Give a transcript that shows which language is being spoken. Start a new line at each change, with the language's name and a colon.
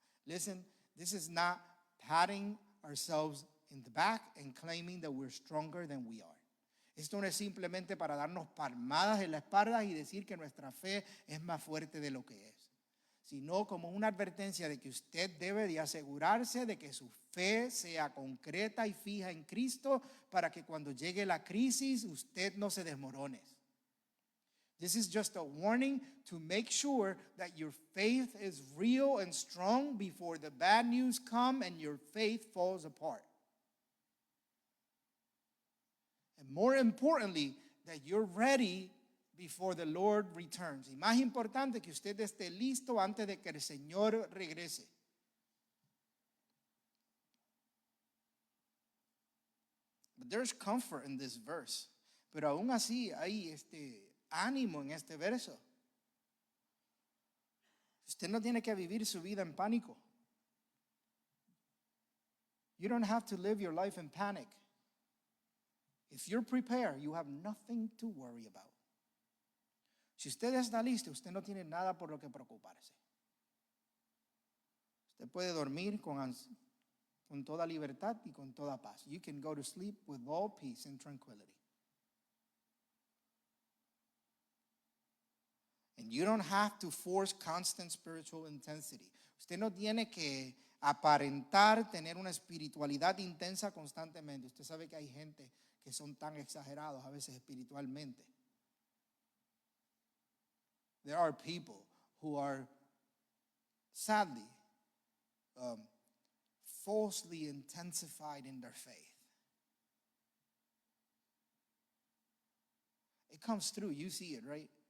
English: Listen, this is not patting ourselves in the back and claiming that we're stronger than we are.
Spanish: Esto no es simplemente para darnos palmadas en la espalda y decir que nuestra fe es más fuerte de lo que es, sino como una advertencia de que usted debe de asegurarse de que su fe sea concreta y fija en Cristo para que cuando llegue la crisis usted no se desmorone.
English: This is just a warning to make sure that your faith is real and strong before the bad news come and your faith falls apart. And more importantly, that you're ready before the Lord returns.
Spanish: Y más importante, que usted esté listo antes de que el Señor regrese.
English: But there's comfort in this verse.
Spanish: Pero aún así hay ánimo en este verso. Usted no tiene que vivir su vida en pánico.
English: You don't have to live your life in panic. If you're prepared, you have nothing to worry about.
Spanish: Si usted está listo, usted no tiene nada por lo que preocuparse. Usted puede dormir con toda libertad y con toda paz.
English: You can go to sleep with all peace and tranquility. And you don't have to force constant spiritual intensity.
Spanish: Usted no tiene que aparentar tener una espiritualidad intensa constantemente. Usted sabe que hay gente que son tan exagerados a veces espiritualmente.
English: There are people who are sadly falsely intensified in their faith. It comes through, you see it, right?